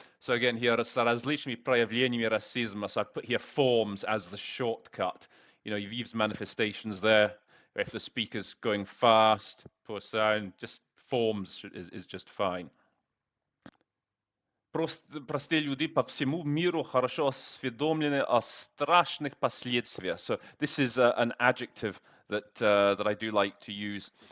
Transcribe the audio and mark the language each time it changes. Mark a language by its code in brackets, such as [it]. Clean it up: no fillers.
[en] So again, here, [ru] с различными проявлениями расизма. [en] So I've put here forms as the shortcut. You know, you've used manifestations there. If the speaker's going fast, poor sound, just forms is just fine. [ru] Простые люди по всему миру хорошо осведомлены о страшных последствиях. [en] So this is an adjective that I do like to use.